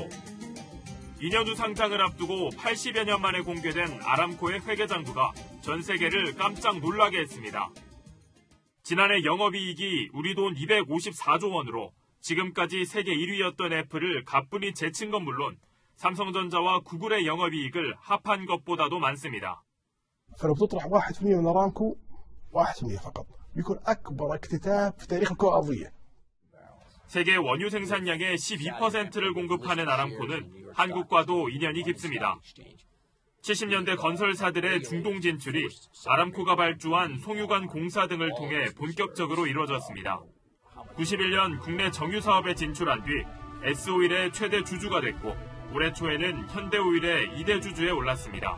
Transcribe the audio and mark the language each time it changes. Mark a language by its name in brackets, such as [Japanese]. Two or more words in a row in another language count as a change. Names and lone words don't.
[Korean] 2년 후 상장을 앞두고 80여 년 만에 공개된 아람코의 회계장부가 전 세계를 깜짝 놀라게 했습니다. 지난해 영업이익이 우리 돈 254조 원으로 지금까지 세계 1위였던 애플을 가뿐히 제친 건 물론 삼성전자와 구글의 영업이익을 합한 것보다도 많습니다. [Arabic] فبتطلع 1% من ارامكو 1% فقط بيكون اكبر اكتتاب في تاريخ الكره الارضيه. [Korean] 세계 원유 생산량의 12%를 공급하는 아람코는 한국과도 인연이 깊습니다. 70년대 건설사들의 중동 진출이 아람코가 발주한 송유관 공사 등을 통해 본격적으로 이루어졌습니다. 91년 국내 정유 사업에 진출한 뒤 S오일의 최대 주주가 됐고 올해 초에는 현대오일의 2대 주주에 올랐습니다.